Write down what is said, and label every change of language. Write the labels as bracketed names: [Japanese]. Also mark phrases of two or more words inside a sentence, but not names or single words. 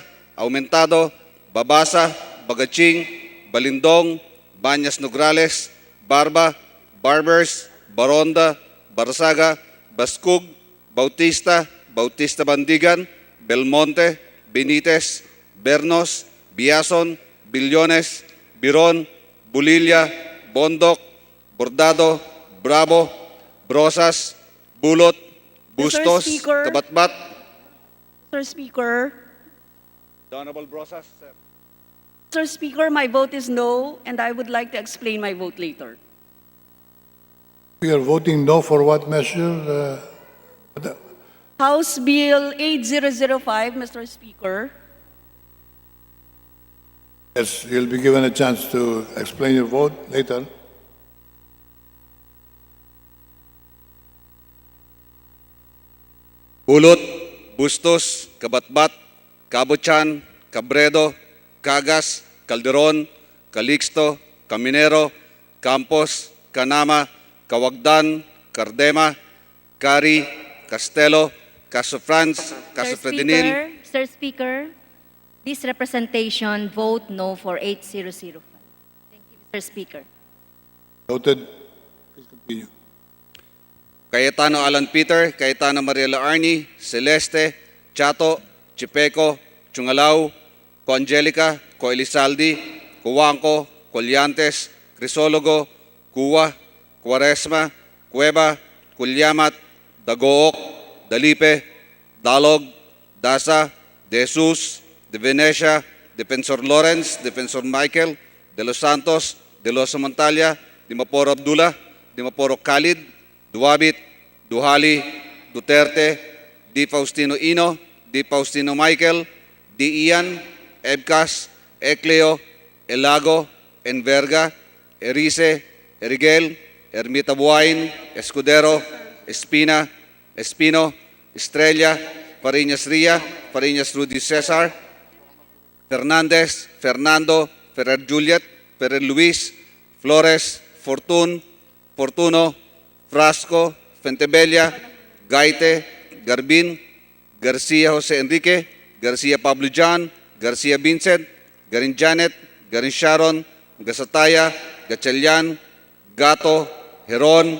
[English] Aumentado, Babasa, Bagaching, Balindong, Banyas Nograles, Barba, Barbers, Baronda, Barsaga, Baskug, Bautista, Bautista Bandigan, Belmonte, Benitez, Bernos, Biason, Billones, Biron, Bulilla, Bondok, Bordado, Bravo, Brosas, Bulot, Bustos, Speaker. Kabatbat. Mr. Speaker, The Honorable Brosas, sir. Mr. Speaker, my vote is no, and I would like to explain my vote later. We are voting no for what measure? House Bill 8005, Mr. Speaker. Yes, you'll be given a chance to explain your vote later. Hulot, Bustos, Kabatbat, Kabochan, Cabredo, Cagas, Calderon, Calixto, Caminero, Campos, Canama, Kawagdan, Cardema, Cari, Castelo, Caso France, Caso Fredinil. Mr. Speaker, this representation vote no for 8005. Thank you, Mr. Speaker. Noted. Please continue. Cayetano Alan Peter, Cayetano Mariela Arnie, Celeste, Chato, Chipeco, Chungalaw, Co Angelica, Co Elizaldi, Cuanco, Colyantes, Crisologo, Cuwa, Cuaresma, Cueva, Culyamat, Dagook, Dalipe, Dalog, Dasa, De Jesus, De Venecia, Defensor Lawrence, Defensor Michael, De Los Santos, De Los Montalia, Dimaporo Abdullah, Dimaporo Khalid, Duwabit, Duhali, Duterte, Di Faustino Ino, Di Faustino Michael, Di Ian, Ebcas, Ecleo, Elago, Enverga, Erice, Erigel, Ermita Buain, Escudero, Espina, Espino, Estrella, Fariñas Ria, Fariñas Rudy Cesar, Fernandez, Fernando, Ferrer Juliet, Ferrer Luis, Flores, Fortuno, Frasco, Fentebella, Gaite, Garbin, Garcia Jose Enrique, Garcia Pablo John, Garcia Vincent, Garin Janet, Garin Sharon, Gasataya, Gatchalian, Gato, Heron,